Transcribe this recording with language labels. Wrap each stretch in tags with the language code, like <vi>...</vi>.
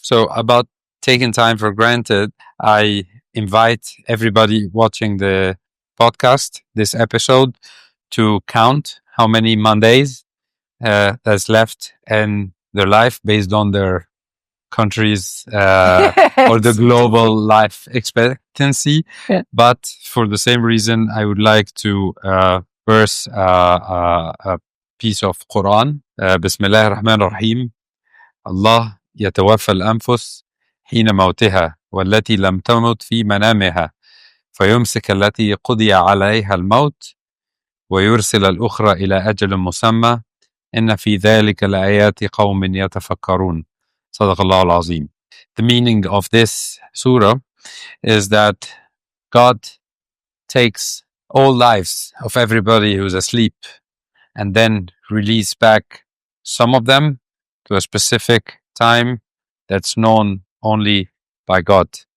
<en>So about taking time for granted, I invite everybody watching the podcast, this episode, to count how many Mondays that's left in their life based on their country's or the global life expectancy. Yeah. But for the same reason, I would like to verse a piece of Quran.</en> <ar>Bismillah ar-Rahman ar-Rahim. Allah يتوفى الأنفس حين موتها والتي لم تمت في منامها فيمسك التي قضي عليها الموت ويرسل الأخرى إلى أجل مسمى إن في ذلك لآيات قوم يتفكرون. صدق الله العظيم.</ar> <en>The meaning of this surah is that God takes all lives of everybody who's asleep and then release back some of them to a specific time that's known only by God.</en>